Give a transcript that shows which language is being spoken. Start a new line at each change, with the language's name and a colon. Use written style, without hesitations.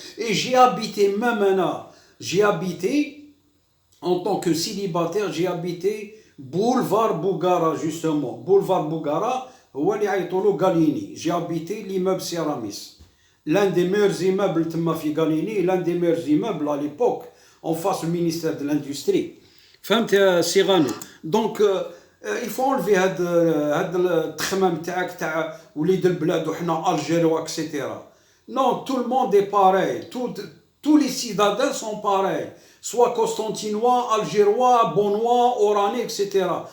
French: Et j'ai habité en tant que célibataire, j'ai habité boulevard Bougara, justement. Boulevard Bougara, Galini. J'ai habité l'immeuble Céramis. L'un des meilleurs immeubles de Mafi Galini, l'un des meilleurs immeubles à l'époque, en face du ministère de l'Industrie.
Arabic: فهمت سي غانو.
French: Donc, il faut enlever
Arabic: هاد التخمام تاع وليد البلاد وحنا الجيروا
French: etc. Non, tout le monde est pareil. Tous les citadins sont pareils. Soit constantinois, algérois, bonnois, oranais, etc.